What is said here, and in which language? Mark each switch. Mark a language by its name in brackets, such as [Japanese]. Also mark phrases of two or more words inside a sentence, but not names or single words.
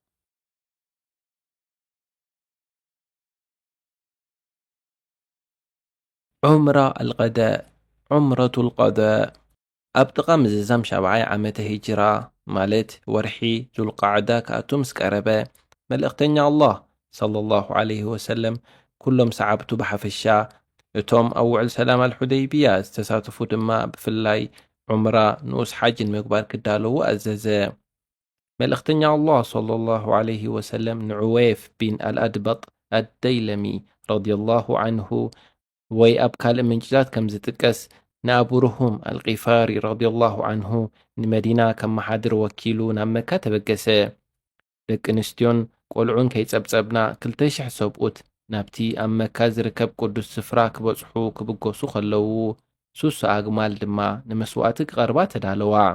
[Tigrinya] ዑምራ አልቀዳእ ዑምረቱል ቀዳእ ኣብ ጥቓ ምዝዛም 7 ዓመተ ሂጅራ ማለት ወርሒ ዙልቃዕዳ ክኣቱ ምስ ቀረበ መልእኽተኛ አላህ [Arabic] صلى الله عليه وسلم [Tigrinya] كلهم ሰዓብቱ ብሓፈሻ እቶም ኣብ ውዕል ሰላም አልሑደይቢያ ዝተሳተፉ ድማ ብፍላይ ዑምራ ንኡስ ሓጅ ንምግባር ክዳለዉ ኣዘዘ። መልእኽተኛ አላህ [Arabic] صلى الله عليه وسلم [Tigrinya] ንዑወይፍ ቢን አልአድበጥ አደይለሚ [Arabic] رضي الله عنه [Tigrinya] ወይ ኣብ ካልእ ምንጭታት ከም ዝጥቀስ ንኣቡ ርሁም አልቂፋሪ [Arabic] رضي الله عنه [Tigrinya] ንመዲና ከም መሓድር ወኪሉ ናብ መካ ተበገሰ። ደቂ ኣንስትዮን ቆልዑን ከይጸብጸብና 2,000 ሰብኡት ናብቲ ኣብ መካ ዝርከብ ቅዱስ ስፍራ ክበጽሑ ክብገሱ ከለዉ ሱስ ኣግማል ድማ ንመስዋዕቲ ክቐርባ ተዳለዋ።